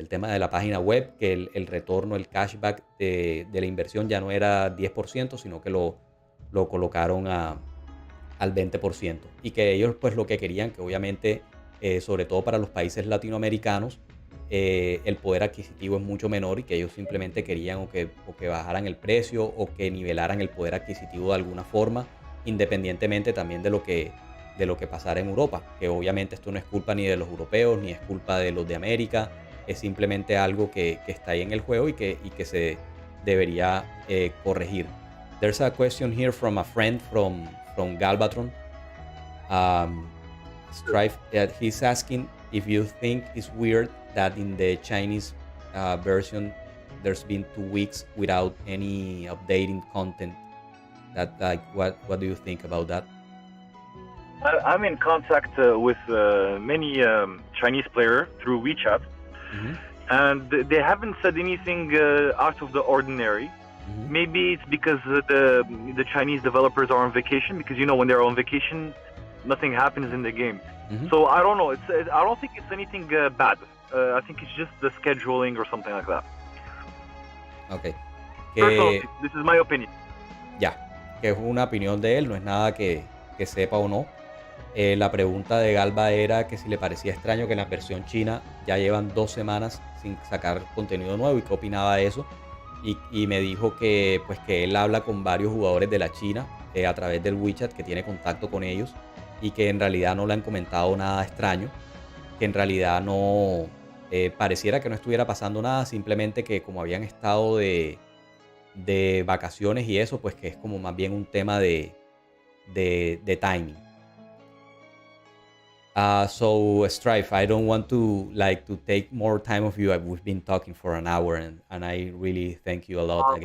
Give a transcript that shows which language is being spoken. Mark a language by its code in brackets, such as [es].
[es] El tema de la página web, que el retorno, el cashback de la inversión ya no era 10%, sino que lo colocaron al 20%, y que ellos pues lo que querían, que obviamente sobre todo para los países latinoamericanos el poder adquisitivo es mucho menor, y que ellos simplemente querían o que bajaran el precio o que nivelaran el poder adquisitivo de alguna forma, independientemente también de lo que pasara en Europa, que obviamente esto no es culpa ni de los europeos ni es culpa de los de América, es simplemente algo que está ahí en el juego y que se debería corregir. [en] There's a question here from a friend from Galvatron, STRIFE. He's asking if you think it's weird that in the Chinese version there's been 2 weeks without any updating content. That, like, what do you think about that? I'm in contact with many Chinese players through WeChat, and they haven't said anything out of the ordinary. Maybe it's because the Chinese developers are on vacation, because when they're on vacation, nothing happens in the game. So I don't know. I don't think it's anything bad. I think it's just the scheduling or something like that. Okay. Personally, this is my opinion. [es] Ya, que es una opinión de él, no es nada que sepa o no. La pregunta de Galva era que si le parecía extraño que en la versión china ya llevan 2 semanas sin sacar contenido nuevo y qué opinaba de eso. Y me dijo que él habla con varios jugadores de la China a través del WeChat, que tiene contacto con ellos, y que en realidad no le han comentado nada extraño, que en realidad no pareciera que no estuviera pasando nada, simplemente que como habían estado de vacaciones y eso, pues que es como más bien un tema de timing. [en] So STRIFE, I don't want to take more time of you. We've been talking for an hour, and I really thank you a lot again.